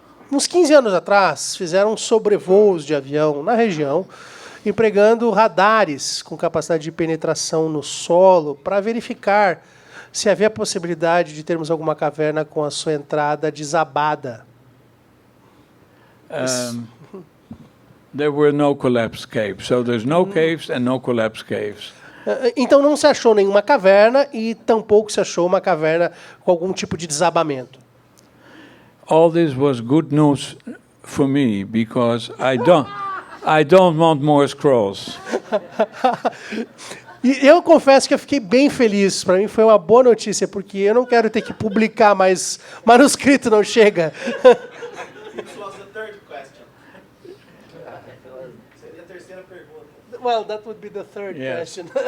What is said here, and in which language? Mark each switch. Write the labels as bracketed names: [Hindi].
[Portuguese] Uns 15 anos atrás, fizeram sobrevoos de avião na região, empregando radares com capacidade de penetração no solo para verificar se havia possibilidade de termos alguma caverna com a sua entrada desabada. [English] There were no collapsed caves, so there's no caves and no collapsed caves. [Portuguese] Então não se achou nenhuma caverna e tampouco se achou uma caverna com algum tipo de desabamento. [English] All this was good news for me because I don't want more scrolls. [Portuguese] E eu confesso que eu fiquei bem feliz. Para mim foi uma boa notícia, porque eu não quero ter que publicar mais manuscrito, não chega. Seria a terceira pergunta. [English] Well, that would be the third question.